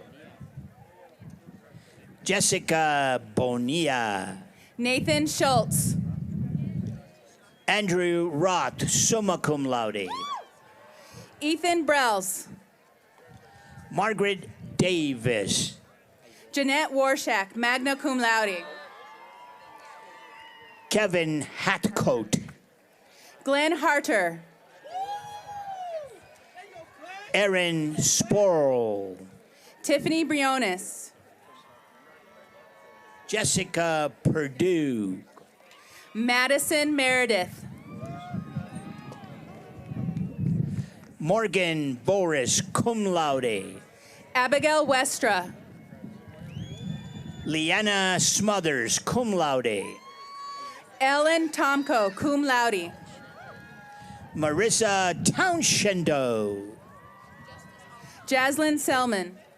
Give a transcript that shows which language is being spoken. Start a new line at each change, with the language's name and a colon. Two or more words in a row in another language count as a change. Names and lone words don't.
English: Jessica Bonilla. Nathan Schultz. Andrew Roth,
Latin: summa cum laude.
English: Ethan Brels. Margaret Davis. Jeanette Warshak,
Latin: magna cum laude.
English: Kevin Hatcoat. Glenn Harter. Erin Sporl. Tiffany Briones. Jessica Purdue. Madison Meredith. Morgan Boris,
Latin: cum laude.
English: Abigail Westra. Leanna Smothers,
Latin: cum laude.
English: Ellen Tomko,
Latin: cum laude.
English: Marissa Townshendo. Jaslyn Selman.